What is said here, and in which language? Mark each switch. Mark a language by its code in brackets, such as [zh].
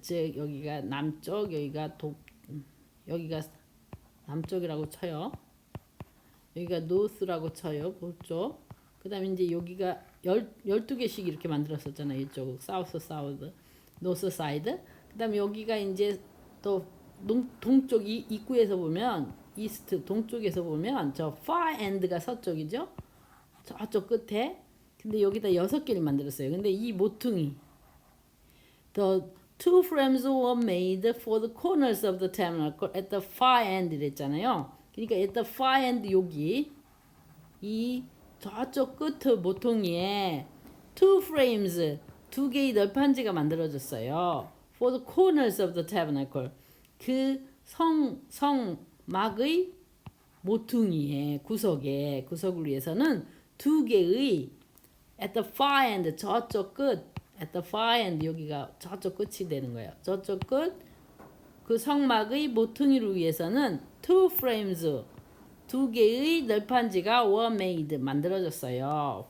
[ko] 즉 여기가 남쪽, 여기가 남쪽이라고 쳐요. 여기가 north라고 쳐요. 북쪽. 그다음에 이제 여기가 12개씩 이렇게 만들었었잖아요. 이쪽 south, north side. 그다음에 여기가 이제 또 동쪽 입구에서 보면 east 동쪽에서 보면 저 far end가 서쪽이죠. 저쪽 끝에. 근데 여기다 6개를 만들었어요. 근데 이 모퉁이 [en] The two frames were made for the corners of the tabernacle at the far end [ko] 이랬잖아요. 그러니까 [en] at the far end [ko] 여기 이 저쪽 끝 모퉁이에 [en] two frames [ko] 2개의 널판지가 만들어졌어요. [en] For the corners of the tabernacle [ko] 그 성막의 모퉁이의 구석을 위해서는 2개의 [en] at the far end [ko] 저쪽 끝 at the far end 여기가 저쪽 끝이 되는 거예요. 저쪽 끝 그 성막의 모퉁이를 위해서는 [en] two frames [ko] 2개의 널판지가 [en] were made [ko] 만들어졌어요.